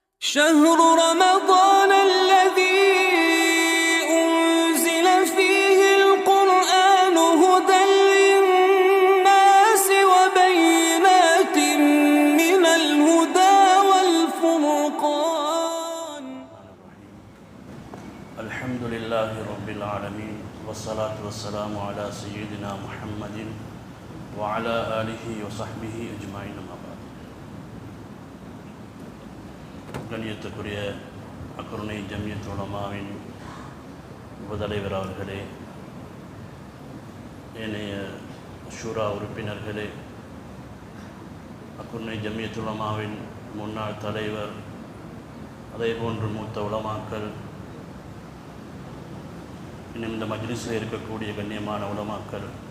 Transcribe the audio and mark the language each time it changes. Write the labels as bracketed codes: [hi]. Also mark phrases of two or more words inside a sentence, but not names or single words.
[ar] شهر رمضان الذي أنزل فيه القرآن هدى للناس وبينات من الهدى والفرقان. الحمد لله رب العالمين والصلاة والسلام على سيدنا محمد وعلى آله وصحبه أجمعين. [ta] கண்ணியத்துக்குரிய அக்கருணை ஜம்மியத் உலமாவின் உபதலைவர் அவர்களே, ஏனைய ஷூரா உறுப்பினர்களே, அக்கருணை ஜம்மியத் உலமாவின் முன்னாள் தலைவர், அதேபோன்று மூத்த உலமாக்கள், இன்னும் இந்த மஜ்லிஸில் இருக்கக்கூடிய கண்ணியமான உலமாக்கள்,